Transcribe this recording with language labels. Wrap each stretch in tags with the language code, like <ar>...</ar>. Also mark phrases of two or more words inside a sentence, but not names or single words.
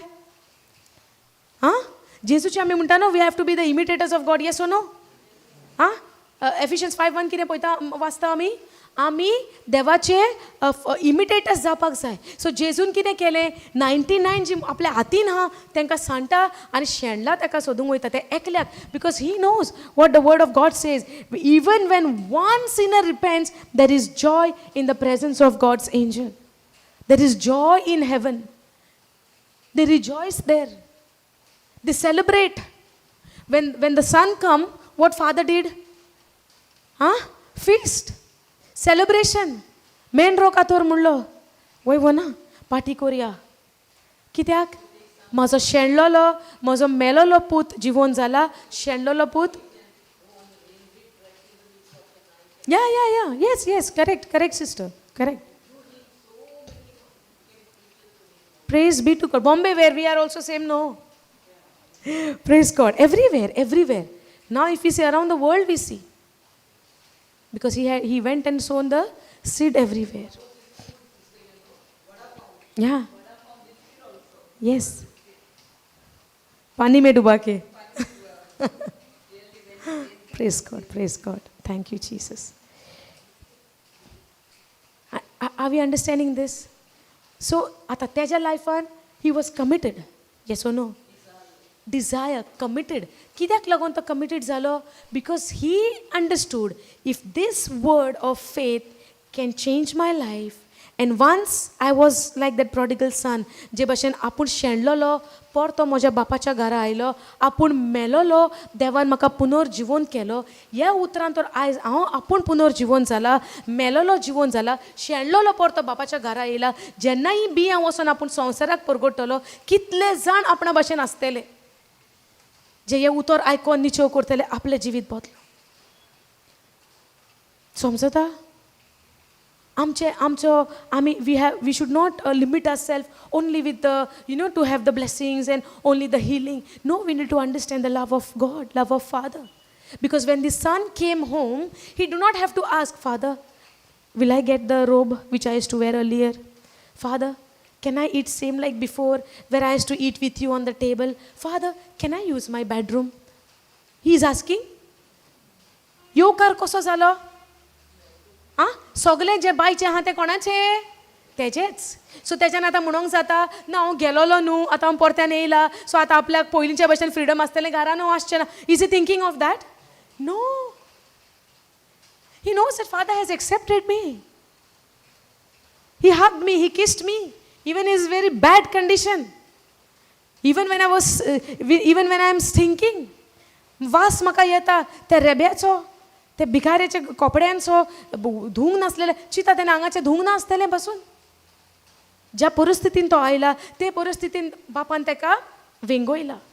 <kok>हां, जेजूचे आमी म्हणटा न्हू,</kok> <en>we have to be the imitators of God. yes or no?</en> <kok>हां, Ephesians 5:1 कितें पळयता वाचता आमी देवाचे इमिटेटर्स जावपाक जाय. सो जेजून कितें केलें? 99 जी आपल्या हातीन आहा तांकां सांडटा आनी शेणला ताका सोदूंक वयता ते एकल्याक.</kok> <en>because he knows what the word of God says. even when one sinner repents, there is joy in the presence of God's angel. there is joy in heaven. they rejoice there. they celebrate. When the son come, what father did? Feast, celebration.</en> <kok>मेन रोकातोर म्हणलो वय ना पार्टी करुया कित्याक म्हजो शेणलोलो म्हजो मेलोलो पूत जिवोन जाला शेणलोलो पूत या</kok> <en>yes correct sister correct praise be to God. Bombay where we are also same no praise God everywhere now if we see around the world we see because he went and sown the seed everywhere. Yeah. Yes.</en> <hi>पानी में डुबा के.</hi> <en>Praise God. Thank you, Jesus. Are we understanding this? So, at</en> <kok>तेजा लाइफान</kok> <en>he was committed. Yes or no? Desire, committed.</en> <kok>कित्याक लागून तो committed जालो?</kok> <en>Because he understood if this word of faith can change my life. And once I was like that prodigal son,</en> <kok>जे भशेन आपूण शेणलोलो परतो म्हज्या बापाच्या घरा आयलो आपूण मेलोलो देवान म्हाका पुनर्जीवन केलो ह्या उतरान तर आयज हांव आपूण पुनर्जीवन जाला मेलोलो जीवन जाला शेणलोलो परतो बापाच्या घरा येयला जेन्नाय बी हांव वचोन आपूण संवसाराक परगडटलो कितले जाण आपणा भशेन आसतले जे हे उतर आयकोन निचेव करतले आपले जिवीत बदलो समजता</kok> <en>we should not limit ourselves only with the to have the blessings and only the healing. No, we need to understand the love of God, love of Father. Because when the son came home, he do not have to ask, Father, will I get the robe which I used to wear earlier? Father, can I eat same like before where I used to eat with you on the table? Father, can I use my bedroom? He is asking.</en> <kok>Yo kar koso zalo? सगळे जे बायचे आहा ते कोणाचे तेजेच सो तेच्यान आतां म्हणूंक जाता ना हांव गेलोलो न्हू आतां हांव परत्यान येयला सो आतां आपल्याक पयलींच्या भशेन फ्रिडम आसतलें घरान हांव आसचें ना</kok> <en>is he thinking of that no he knows that father has accepted me he hugged me he kissed me even is very bad condition even when I am thinking</en> <kok>वास म्हाका येता त्या रेब्याचो ते भिकाऱ्याचे कपड्यांचो धुंग नासलेले चिता तेन्ना आंगाचे धुंग नासतले बसून ज्या परिस्थितीन तो आयला ते परिस्थितीन बापान तेका वेंगोयला</kok>